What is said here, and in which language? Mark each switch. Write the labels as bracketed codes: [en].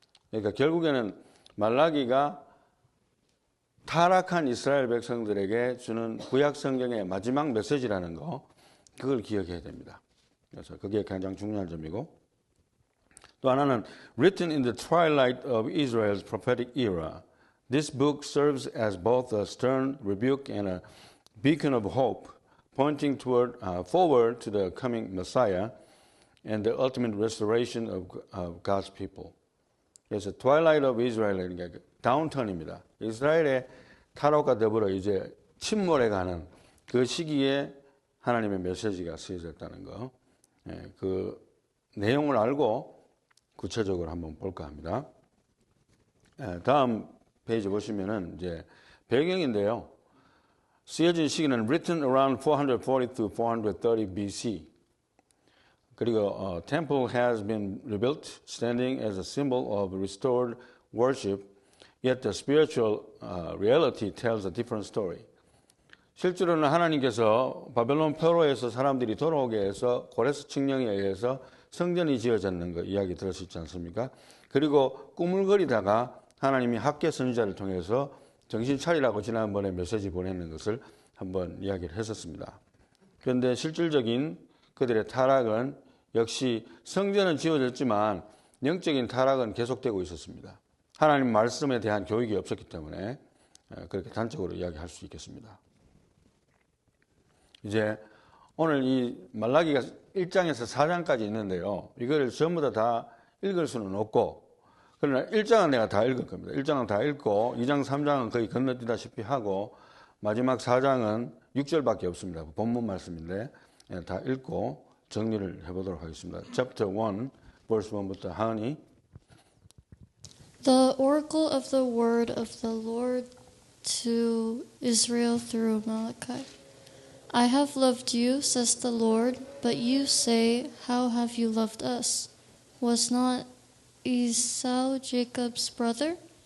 [ko] 그러니까 결국에는 말라기가 타락한 이스라엘 백성들에게 주는 구약 성경의 마지막 메시지라는 거, 그걸 기억해야 됩니다. 그래서 그게 가장 중요한 점이고, 또 하나는 [en] written in the twilight of Israel's prophetic era. This book serves as both a stern rebuke and a beacon of hope, pointing forward to the coming Messiah and the ultimate restoration of God's people. [ko] 그래서 [en] twilight of Israel [ko] 이니까 다운턴입니다. 이스라엘의 타락과 더불어 이제 침몰해가는 그 시기에 하나님의 메시지가 쓰여졌다는 거, 그 내용을 알고 구체적으로 한번 볼까 합니다. 다음 페이지 보시면은 이제 배경인데요. 쓰여진 시기는 [en] written around 440 to 430 BC. [ko] 그리고 [en] temple has been rebuilt, standing as a symbol of restored worship. Yet the spiritual reality tells a different story. [ko] 실제로는 하나님께서 바벨론 포로에서 사람들이 돌아오게 해서 고레스 칙령에 의해서 성전이 지어졌는 거 이야기 들으셨지 않습니까? 그리고 꾸물거리다가 하나님이 학계 선지자를 통해서 정신 차리라고 지난번에 메시지 보내는 것을 한번 이야기를 했었습니다. 그런데 실질적인 그들의 타락은 역시 성전은 지어졌지만 영적인 타락은 계속되고 있었습니다. 하나님 말씀에 대한 교육이 없었기 때문에 그렇게 단적으로 이야기할 수 있겠습니다. 이제 오늘 이 말라기가 1장에서 4장까지 있는데요. 이거를 전부 다 읽을 수는 없고, 그러나 1장은 내가 다 읽을 겁니다. 1장은 다 읽고 2장, 3장은 거의 건너뛰다시피 하고 마지막 4장은 6절밖에 없습니다. 본문 말씀인데 다 읽고 정리를 해보도록 하겠습니다. [en] Chapter 1, verse 1부터 하은이. The oracle of the word of the Lord to Israel through Malachi. I have loved you, says the Lord, but you say, how have you loved us? Was not Esau Jacob's brother?